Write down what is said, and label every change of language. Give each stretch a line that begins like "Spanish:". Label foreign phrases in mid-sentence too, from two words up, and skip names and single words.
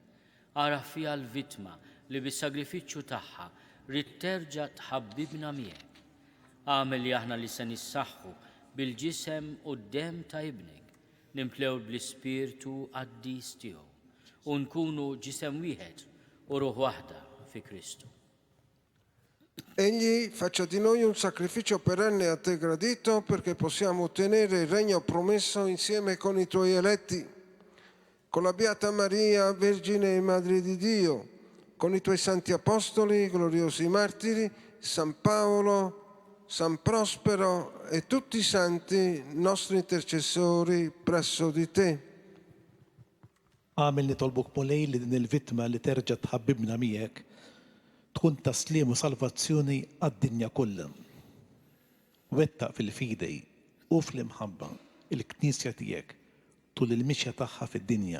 Maltese: Ara fiha l-vittma li bis-sagrifiċċju tagħha rid terġa' tħabbibna miegħek. Għamel li aħna li se nissaħħu bil-ġisem u d-dem ta' ibnek, nimplew bl-ispirtu qaddis tiegħu u nkunu ġisem wieħed u ruħ waħda fi Kristu.
Italian: Egli faccia di noi un sacrificio perenne a te gradito perché possiamo ottenere il regno promesso insieme con i tuoi eletti, con la Beata Maria, Vergine e Madre di Dio, con i tuoi santi apostoli, gloriosi martiri, San Paolo, San Prospero e tutti i santi nostri intercessori presso di te.
Maltese: Għamil nitolbuk mulej li din il-vittma li terġa' tħabbibna miegħek tkun taslim u salvazzjoni għad-dinja kollha. Wettaq fil-fidej u fl-imħabba il-Knisja tiegħek tul il-mixja tagħha fid-dinja.